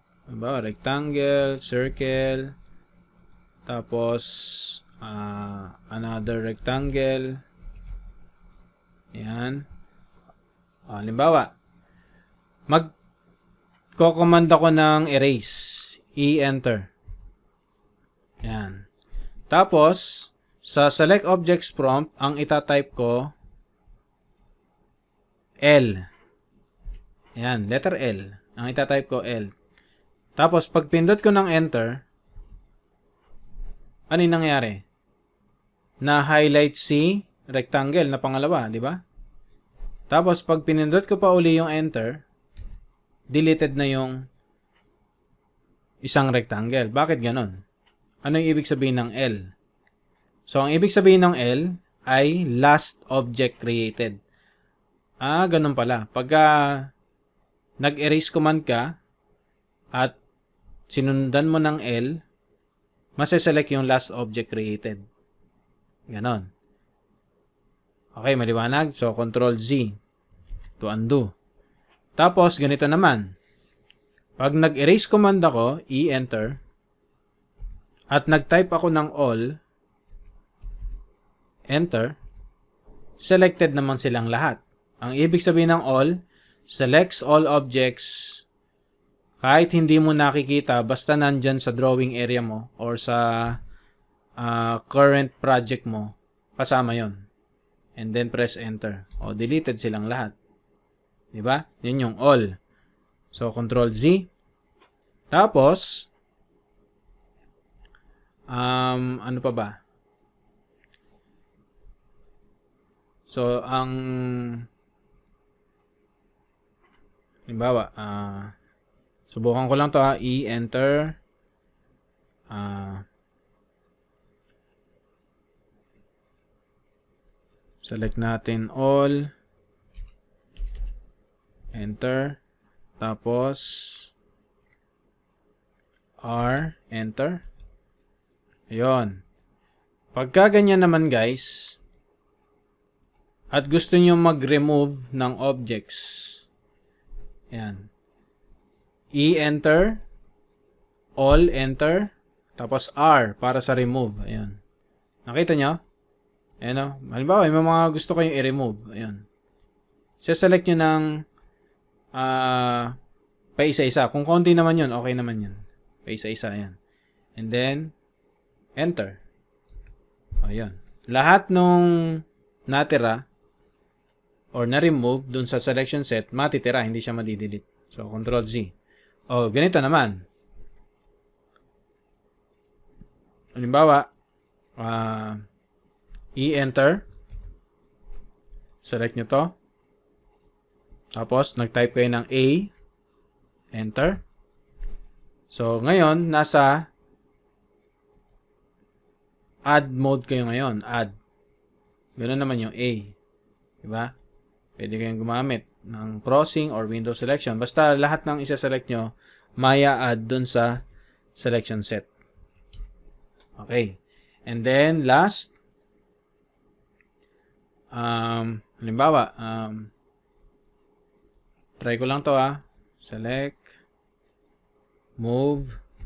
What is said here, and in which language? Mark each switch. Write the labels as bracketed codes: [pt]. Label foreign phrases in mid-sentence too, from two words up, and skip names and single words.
[tl] Halimbawa, rectangle, circle. Tapos, [en] another rectangle. [tl] Yan. Halimbawa, mag-command ako ng erase. E-enter. Yan. Tapos, sa [en] select objects prompt, [tl] ang itatype ko, L. Yan, letter L. Ang itatype ko, L. Tapos, pag pindot ko ng enter, ano yung nangyari? Na-highlight si rectangle na pangalawa, di ba? Tapos, pag pinindot ko pa uli yung enter, deleted na yung isang rectangle. Bakit ganon? Ano yung ibig sabihin ng L? So, ang ibig sabihin ng L ay [en] last object created. [tl] Ganun pala. Pagka nag-erase command ka at sinundan mo ng L, maseselect yung [en] last object created. [tl] Ganon. Okay, maliwanag. So, [en] Control Z to undo. [tl] Tapos, ganito naman. Pag nag-erase command ako, E-enter, at nag-type ako ng all, enter, selected naman silang lahat. Ang ibig sabihin ng all, [en] selects all objects [tl] kahit hindi mo nakikita, basta nandyan sa [en] drawing area [tl] mo or sa [en] current project [tl] mo, kasama yon. [en] And then press enter. O, [tl] deleted silang lahat. Diba? Yun yung all. So, Control Z. Tapos, ano pa ba? So, halimbawa, subukan ko lang to E-enter. Select natin all. Enter. Tapos, R. Enter. Ayun. Pagka ganyan naman guys, at gusto nyo mag-remove ng objects, ayan. E-enter, all, enter, tapos R para sa remove. Ayan. Nakita nyo? Ayan o. Halimbawa, may mga gusto kayong i-remove. Ayan. Select nyo ng Pa isa-isa. Kung konti naman yun, okay naman yun. Pa isa-isa, yan. [en] And then, enter. [tl] Ayan. Lahat nung natira or na-remove dun sa [en] selection set, [tl] matitira, hindi siya madidelete. So, Control Z. O, ganito naman. Halimbawa, i-enter. Select nyo to. Tapos, nag-type kayo ng A. Enter. So, ngayon, nasa [en] add mode [tl] kayo ngayon. Add. Ganun naman yung A. Diba? Pwede kayong gumamit ng [en] crossing or window selection. [tl] Basta lahat ng isa-select nyo, maya add dun sa [en] selection set. [tl] Okay. [en] And then, [tl] last, halimbawa, try ko lang to select, move.